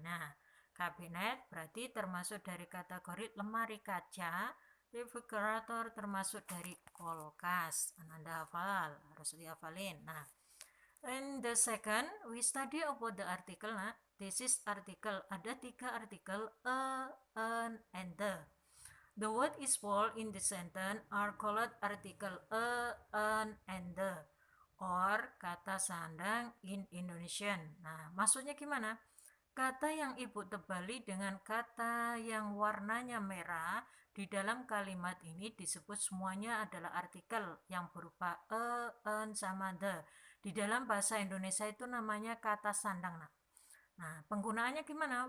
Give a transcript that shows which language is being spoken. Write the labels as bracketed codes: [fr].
[id] Nah, kabinet berarti termasuk dari kategori lemari kaca, refrigerator termasuk dari kulkas. Anda hafal, harus dihafalin. [en] Nah, and the second, we study about the article. Nah, this is article. [id] Ada 3 artikel, [en] an, and the. The word is fall in the sentence are called article an, and the, or kata sandang in Indonesian. [id] Nah, maksudnya gimana? Kata yang ibu tebali dengan kata yang warnanya merah di dalam kalimat ini disebut semuanya adalah artikel yang berupa an, sama the. Di dalam bahasa Indonesia itu namanya kata sandang. Nah, penggunaannya gimana?